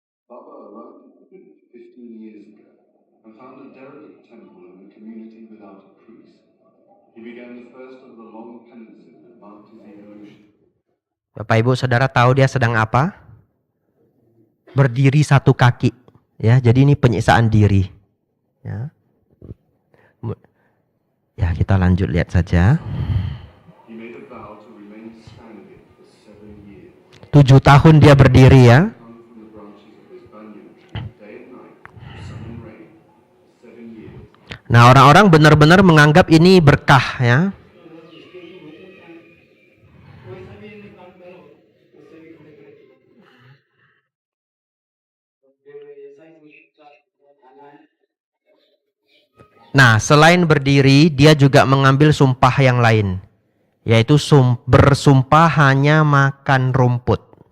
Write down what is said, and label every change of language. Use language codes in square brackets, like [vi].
[en] Baba arrived in Tibet 15 years ago and found a derelict temple in the community without a priest. He began the first of the long penances that marked his evolution. [id] Bapak Ibu Saudara tahu dia sedang apa? Berdiri satu kaki. Ya, jadi ini penyiksaan diri. Ya. Ya, kita lanjut lihat saja. [en] He made a vow to remain standing for 7 years. [id] 7 tahun dia berdiri ya. [en] Hung from the branches of his banyan tree day and night, sun and rain, 7 years. [id] Nah, orang-orang benar-benar menganggap ini berkah ya. Nah, selain berdiri, dia juga mengambil sumpah yang lain, yaitu bersumpah hanya makan rumput.